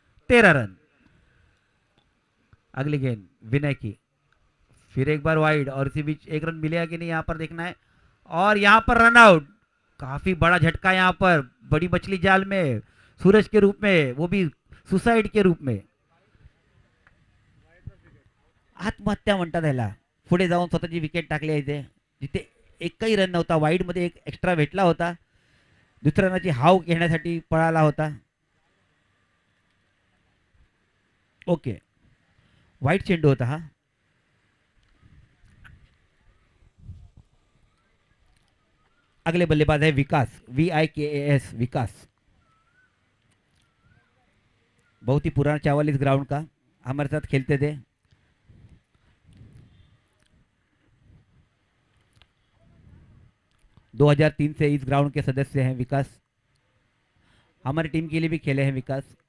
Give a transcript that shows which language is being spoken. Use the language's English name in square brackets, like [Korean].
[Hindi] तेरह रन। अगली गेंद विनय की, फिर एक बार वाइड और इसी बीच एक रन मिलेगा कि नहीं यहां पर देखना है। और यहां पर रन आउट, काफी बड़ा झटका यहां पर, बड़ी मछली जाल में सूरज के रूप में, वो भी सुसाइड के रूप में। [Marathi] आत्महत्या म्हणतात याला। पुढे जाऊन स्वतःची विकेट टाकली आहे इथे, जिथे एकही रन नव्हता। वाईड मध्ये एक एक्स्ट्रा भेटला होता, दुसऱ्या रनाची हाव घेण्यासाठी पळाला होता। ओके, वाईट चेंडू होता हा। [Hindi] अगले बल्लेबाज है विकास, VIKAS विकास। बहुत ही पुराना चावल इस ग्राउंड का, हमारे साथ खेलते थे। दो 2003 से इस ग्राउंड के सदस्य हैं विकास, हमारी टीम के लिए भी खेले हैं विकास।